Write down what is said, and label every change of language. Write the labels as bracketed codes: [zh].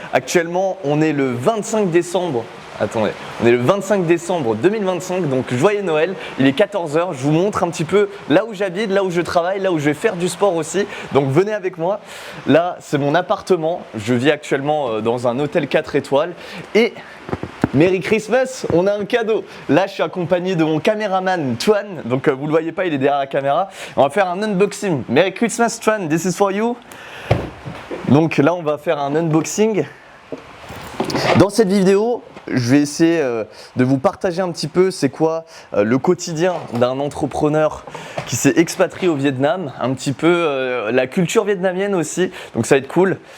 [fr] Actuellement, on est le 25 décembre. Attendez, on est le 25 décembre 2025, donc joyeux Noël, il est 14 h, je vous montre un petit peu là où j'habite, là où je travaille, là où je vais faire du sport aussi, donc venez avec moi. Là, c'est mon appartement, je vis actuellement dans un hôtel 4 étoiles et [en] Merry Christmas, [fr] on a un cadeau. Là, je suis accompagné de mon caméraman Tuan, donc vous le voyez pas, il est derrière la caméra. On va faire un unboxing. [en] Merry Christmas Tuan, this is for you. [fr] Donc là, on va faire un unboxing. Dans cette vidéo, je vais essayer de vous partager un petit peu c'est quoi le quotidien d'un entrepreneur qui s'est expatrié au Vietnam, un petit peu la culture vietnamienne aussi, donc ça va être cool.